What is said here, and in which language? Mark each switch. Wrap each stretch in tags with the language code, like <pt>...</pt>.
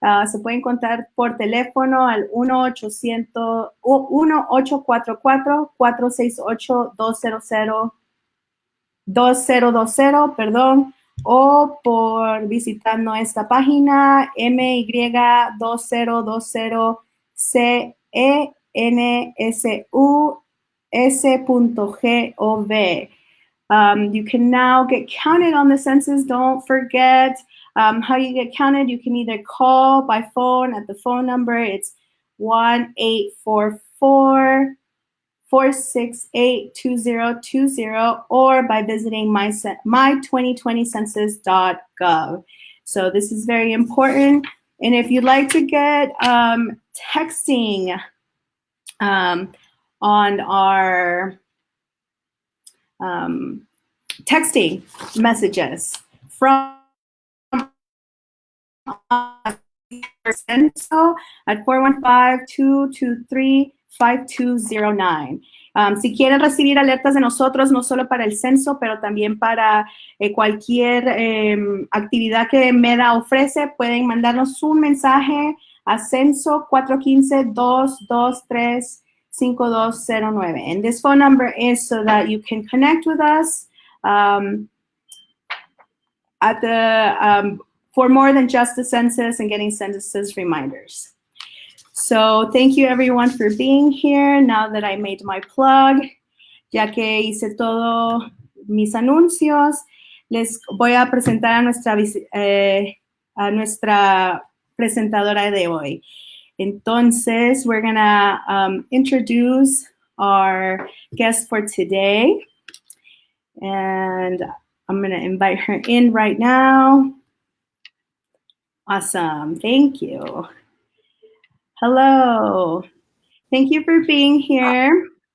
<es>Se pueden contar por teléfono al 1-844-468-2020, o por visitar nuestra página my2020census.gov.</es> <en>You can now get counted on the census. Don't forget how you get counted. You can either call by phone at the phone number. It's 1-844-468-2020, or by visiting my2020census.gov. So this is very important. And if you'd like to get texting on our texting messages from censo at 415-223-5209.</en> <es>Si quieren recibir alertas de nosotros, no solo para el censo, pero también para cualquier actividad que MEDA ofrece, pueden mandarnos un mensaje a censo 415-223-5209.</es> <en>And this phone number is so that you can connect with us at the for more than just the census and getting census reminders. So thank you everyone for being here. Now that I made my plug,</en> <es>ya que hice todo mis anuncios, les voy a presentar a nuestra presentadora de hoy. Entonces,</es> <en>we're gonna introduce our guest for today. And I'm gonna invite her in right now. Awesome, thank you. Hello, thank you for being here.</en>